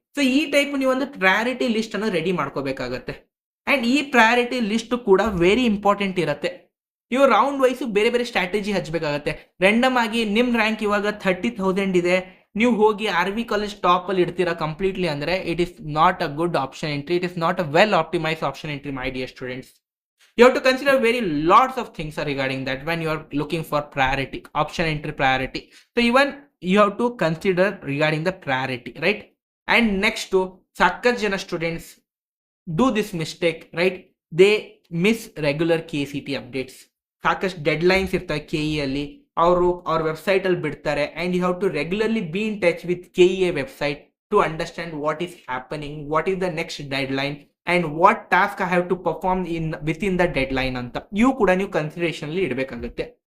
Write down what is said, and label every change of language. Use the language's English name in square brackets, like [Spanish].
[Kannada] So ಈ type ನೀವು ಒಂದು ಪ್ರಯಾರಿಟಿ ಲಿಸ್ಟನ್ನು ರೆಡಿ ಮಾಡ್ಕೋಬೇಕಾಗತ್ತೆ. ಆ್ಯಂಡ್ ಈ ಪ್ರಯಾರಿಟಿ ಲಿಸ್ಟ್ ಕೂಡ ವೆರಿ ಇಂಪಾರ್ಟೆಂಟ್ ಇರುತ್ತೆ. ನೀವು ರೌಂಡ್ ವೈಸು ಬೇರೆ ಬೇರೆ ಸ್ಟ್ರಾಟಜಿ ಹಚ್ಚಬೇಕಾಗತ್ತೆ. ರ್ಯಾಂಡಮ್ ಆಗಿ ನಿಮ್ಮ ರ್ಯಾಂಕ್ ಇವಾಗ 30,000 ಇದೆ, ನೀವು ಹೋಗಿ RV ಕಾಲೇಜ್ ಟಾಪಲ್ಲಿ ಇಡ್ತೀರಾ ಕಂಪ್ಲೀಟ್ಲಿ ಅಂದರೆ [English] It is not a good option entry, it is not a well optimise option entry my dear students. You have to consider very lots of things regarding that when you are looking for priority, option entry priority. So even you have to consider regarding the priority, right? And next to sakkar jana students do this mistake, right? They miss regular KCT updates. [Kannada] ಸಾಕಷ್ಟು deadlines ಇರ್ತವೆ KE ಅಲ್ಲಿ, ಅವರು ಅವ್ರ ವೆಬ್ಸೈಟಲ್ಲಿ ಬಿಡ್ತಾರೆ. [English] and you have to regularly be in touch with KEA website to understand what is happening, what is the next deadline and what task I have to perform within the deadline [Kannada] ಅಂತ ಇವು ಕೂಡ ನೀವು ಕನ್ಸಿಡರೇಷನಲ್ಲಿ ಇಡಬೇಕಾಗುತ್ತೆ.